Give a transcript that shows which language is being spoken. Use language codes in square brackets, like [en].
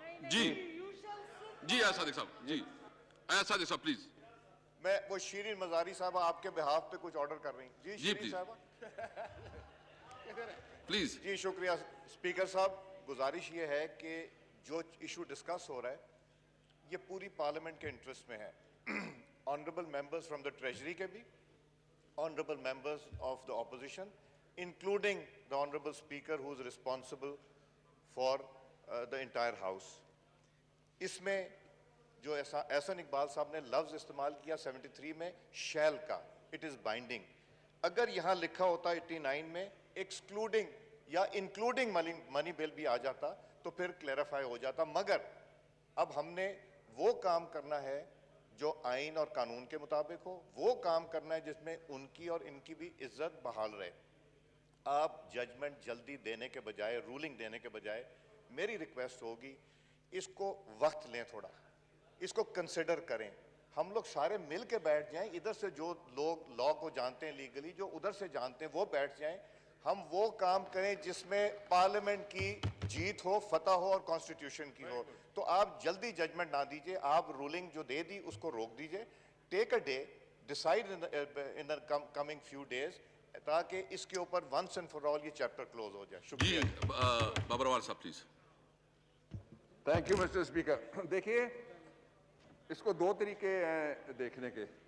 [ur] جی جی صادق صاحب, جی صادق صاحب پلیز. میں وہ شیرین مزاری صاحبہ آپ کے بہاف پہ کچھ آرڈر کر رہی ہیں. جی شیرین [en] please. [ur] صاحبہ. پلیز. جی شکریہ اسپیکر صاحب. گزارش یہ ہے کہ جو ایشو ڈسکس ہو رہا ہے یہ پوری پارلیمنٹ کے انٹرسٹ میں ہے. [en] honourable members from the treasury [ur] کے بھی, [en] Honourable members of the opposition, including the honourable speaker who is responsible for the entire house. [ur] اس میں جو احسن اقبال صاحب نے لفظ استعمال کیا 73 میں شیل کا, [en] It is binding. [ur] اگر یہاں لکھا ہوتا 89 میں ایکسکلوڈنگ یا انکلوڈنگ منی بل بھی آ جاتا تو پھر کلیریفائی ہو جاتا. مگر اب ہم نے وہ کام کرنا ہے جو آئین اور قانون کے مطابق ہو, وہ کام کرنا ہے جس میں ان کی اور ان کی بھی عزت بحال رہے. آپ ججمنٹ جلدی دینے کے بجائے, رولنگ دینے کے بجائے, میری ریکویسٹ ہوگی اس کو وقت لیں, تھوڑا اس کو کنسیڈر کریں. ہم لوگ سارے مل کے بیٹھ جائیں, ادھر سے جو لوگ لا کو جانتے ہیں لیگلی, جو ادھر سے جانتے ہیں وہ بیٹھ جائیں. ہم وہ کام کریں جس میں پارلیمنٹ کی جیت ہو, فتح ہو اور کانسٹیٹیوشن کی ہو. تو آپ جلدی ججمنٹ نہ دیجئے, آپ رولنگ جو دے دی اس کو روک دیجئے. [en] take a day, decide in the coming few days, [ur] تاکہ اس کے اوپر [en] once and for all [ur] یہ چیپٹر کلوز ہو جائے. جی شکریہ. بابر رحمان صاحب please. [en] Thank you mister speaker. [ur] دیکھیے اس کو دو طریقے ہیں دیکھنے کے.